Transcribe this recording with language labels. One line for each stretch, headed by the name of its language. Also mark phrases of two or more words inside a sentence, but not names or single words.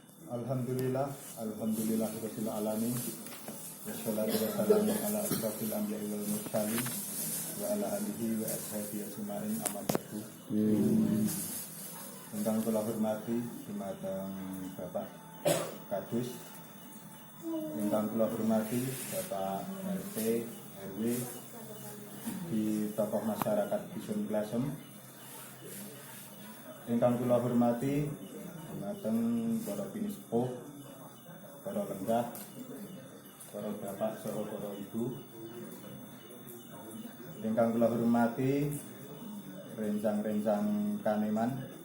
Arabic: الحمد لله رب العالمين والصلاة والسلام على أشرف الأنبياء والمرسلين وعلى آله وأصحابه أجمعين أما بعد.
Javanese: Ingkang kula hormati dumateng Bapak Kadus, ingkang kula hormati Bapak RT RW di tokoh masyarakat Dusun Glasem, ingkang kula hormati dumateng para pinispo, para lenggah, para bapak saha para ibu, ingkang kula hormati rencang-rencang Kaneman.